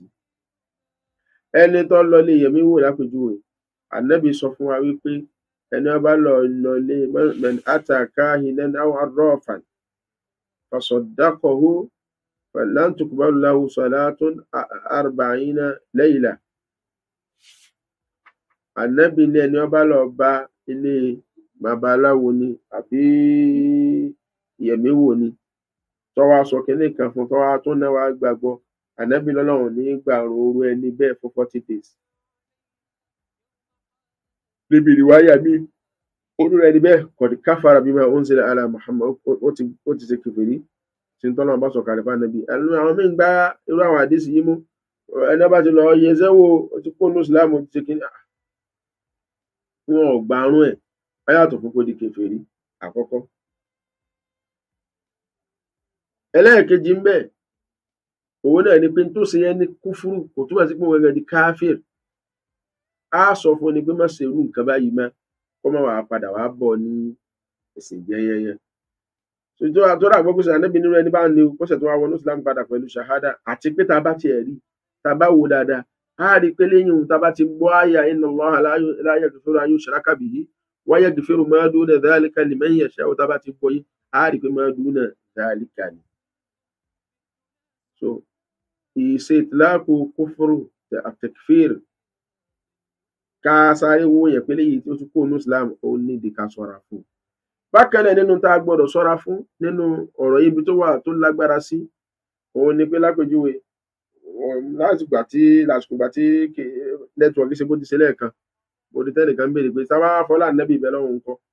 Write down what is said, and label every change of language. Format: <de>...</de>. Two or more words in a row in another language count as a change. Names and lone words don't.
<yo>Ẹni tó lọ lé yẹmí wò lápèjúwe, Ànábì sọ fún wa wípé ẹni ọba lọ lé</yo> <ar>من أتى كاهنا أو عرافا فصدقه فلن تقبل له صلاة 40 ليلة.</ar> <yo>Ànábì ní ẹni ó bá lọ bá ilé babaláwo ni àbí ìyẹ̀míwò ni tó wá sọ kinní kan fún tó wá tún náà wá gbàgbọ́, Ànábì lọ́lọ́run ní gbàrún orú ẹni bẹ́ẹ̀ fún</yo> <en>40 days.</en> <yo>níbi ìwáyà mi orú ẹni bẹ́ẹ̀</yo> <ar>قد كفر بما أنزل على محمد,</ar> <yo>ó ti ṣe kèfèrí tí ń tọ́lọ́run bá sọ̀kalẹ̀ fún Ànábì. àwọn míì ń gbá irú àwọn àdísì yìí mú, ẹni bá ti lọ yẹsẹ́ wò ó ti kó nù Ìsìlámù ti ṣe kinní, wọn ò gbàrún ẹ̀ ayàtọ̀ fún kó di kèfèrí àkọ́kọ́. ẹlẹ́ẹ̀kejì ń bẹ òun náà ni pé tó ṣe yẹn ní kúfúrú kò túmọ̀ sí pé wọn gẹ́gẹ́ di káfíìr. á sọ fún ni pé má ṣe irú nǹkan báyìí má kó má wàá padà wàá bọ̀ ní ẹ̀sìn jẹ́ yẹnyẹn. tó rà gbọ́ pé sọ Ànábì nínú ẹni bá ń ní o kọ́sẹ̀ tó wá wọnú Islam padà pẹ̀lú ṣahada, àti pé tá a bá tiẹ̀ rí tá a bá wò dáadáa á rí i pé lẹ́yìn òun tá a bá ti gbọ́ àyà</yo> <ar>إن الله لا يغفر أن يشرك به ويغفر ما دون ذلك لمن يشاء,</ar> <yo>tá a bá ti gbọ́ yìí á rí i pé</yo> <ar>ما دون ذلك</ar> <yo>ni. so ìṣe ìtìláàkù kúfúrú àtẹkfíìr ká sáré wó yẹn pé léyìí tó tún kó nínú Islam ó nídìí ká ṣọ́ra fún. bákan náà nínú tá a gbọ́dọ̀ ṣọ́ra fún nínú ọ̀rọ̀ ibi tó wà tó lágbára sí òun ni pé lápèjúwe lásìkò gbà tí nẹ́tíwọ̀kì ṣe bó ti ṣe lẹ́ẹ̀kan, mo rí tẹ́nìkan ń béèrè pé sábà fọlá Ànábì ìbẹ́ lọ́hùn ńkọ́.</yo>